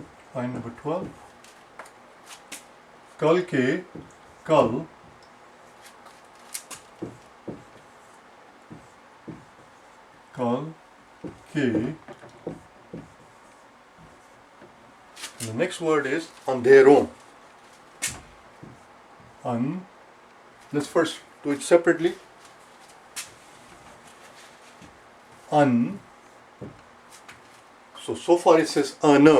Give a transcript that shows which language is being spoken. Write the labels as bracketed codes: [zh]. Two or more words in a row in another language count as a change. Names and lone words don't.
[en] Line number 12. [hi] कल के कल कल के, [en] and the next word is अंधेरों. Let's first do it separately. So far it says ana.